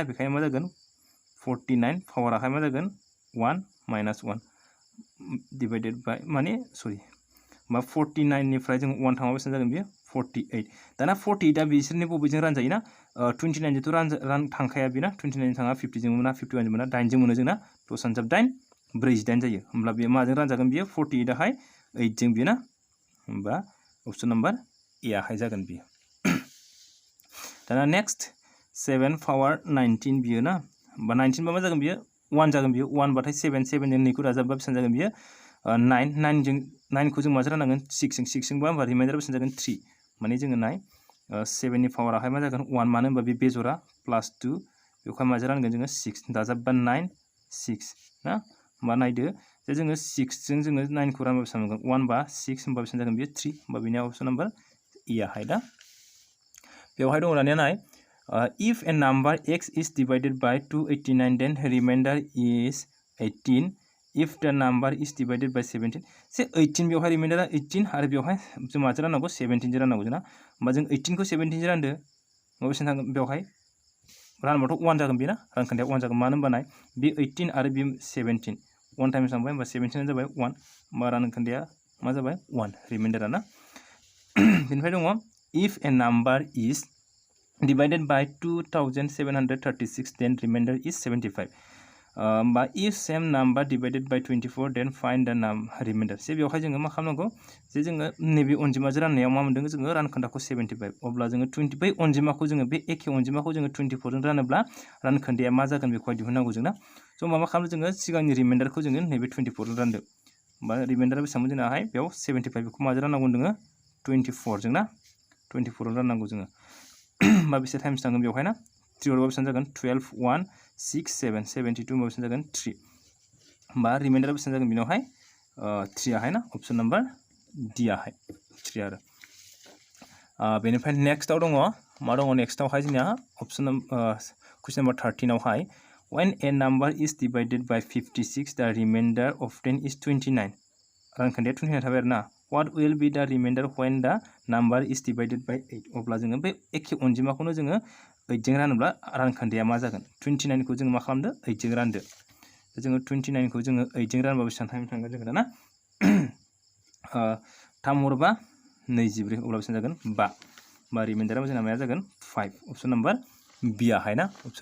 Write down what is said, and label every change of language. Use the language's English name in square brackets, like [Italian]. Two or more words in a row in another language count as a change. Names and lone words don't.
[Bodo] बेखायनो मा जागोन 49 पावाराहाय मा जागोन 1 - 1 [English] divided by [Bodo] माने सरि मा 49 निफ्राय जों 1 थांबा बेसेबां जागोन बेयो 48 दाना 48 आ बिसोरनि बबेजों रानजायो ना 29 जोंथ' रान थांखाया बेना 29 थाङा 50 जों मोना 51 जों मोना 8 जों मोनो जोंना 10 सानजाब 8 48 जायो होमब्ला बे माजों रानजागोन बियो 48 आहाय 8 जों बेना होमबा [English] option number A [Bodo] आहाय जागोन बियो दाना नेक्स्ट 7 पावर 19 बियो ना होमबा 19 बा मा जागोन बियो 1 जागोन बियो 1 बाथाय 7 जों 2 खौ राजाबबा बेसेबां जागोन बियो 9 जों 9 खौ जों माजों राननांगोन 6 जों बा होमबा रिमाइंडारा बेसेबां जागोन 3 माने जोङो नाय 7 नि पावाराहाय मा जागोन 1 मानो होनबा बे बेजरा +2 बेवहाय माजों रानगोन जोङो 6 दाजाबबा 9 6 ना होमबा नायदो जे जोङो 6 जों जोङो 9 खौ रानबा बेसेबां मोनगोन 1 बा 6 होमबा बेसेबां जागोन बियो 3 होमबा बेनि [English] option number A [Bodo] आहाय दा बेवहाय दङ दानिया नाय [English] if a number x is divided by 289 then remainder is 18 if the number is divided by 17 [Bodo] से 18 बेवहाय रिमाइंडारा 18 आरो बेवहाय जों माजों राननांगौ 17 जों राननांगौ जोंना होमबा जों 18 खौ 17 जों रानदो होमबा बेसेबां थांगोन बेवहाय रानबाथ' 1 जागोन बेना रानखोन्दाया 1 जागोन मानो होनबा नाय बे 18 आरो बे 17 1 टाइम्स थांबाय होमबा 17 जाबाय 1 होमबा रानखोन्दाया मा जाबाय 1 रिमाइंडारा ना बेनिफ्राय दङ [English] if a number is divided by 2736 then remainder is 75 but if same number divided by 24 then find the remainder [Bodo] से बेवहाय जोङो मा खालामनांगौ जे जोङो नैबे अनजिमाजों राननायाव मा मोनदों जोङो रानखोन्दाखौ 75 अब्ला जोङो 25 अनजिमाखौ जोङो बे एखे अनजिमाखौ जोङो 24 जों रानोब्ला रानखोन्दाया मा जागोन बेखौहाय दिहुननांगौ जोंना स' मा खालामो जोङो सिगांनि रिमाइंडारखौ जोङो नैबे 24 जों रानदो बा रिमाइंडारा बेसेबां जोंनाहाय बेयाव 75 बेखौ माजों राननांगौ जोङो 24 जों ना 24 जों राननांगौ जोङो होमबा बेसे टाइम्स थांगोन बेवहाय ना 3 हरबा बेसेबां जागोन 12 1 6 7 72 होमबा बेसेबां जागोन 3 होमबा रिमाइंडारा बेसेबां जागोन बेनावहाय 3 आहाय ना [English] option number [Bodo] डी आहाय 3 आरो बेनिफ्राय नेक्स्टआव दङ मा दङ नेक्स्टआवहाय जोंना [English] option question number [Bodo] 13 आवहाय [English] when a number is divided by 56 the remainder of 10 is 29 [Bodo] रानखोन्दाया 29 थाबाय आरो ना [English] what will be the remainder when the number is divided by 8 [Bodo] अब्ला जोङो बे एखे अनजिमाखौनो जोङो 8 जों रानोब्ला रानखोन्दाया मा जागोन 29 खौ जोङो मा खालामदो 8 जों रानदो जोङो 29 खौ जोङो 8 जों रानबा बेसेबां टाइम थांगोन जोङो दाना 3 हरबा 24 अब्ला बेसेबां जागोन 5 बा रिमाइंडारा जोंना माया जागोन 5 [English] option number B [Bodo] आहाय ना ऑप्शन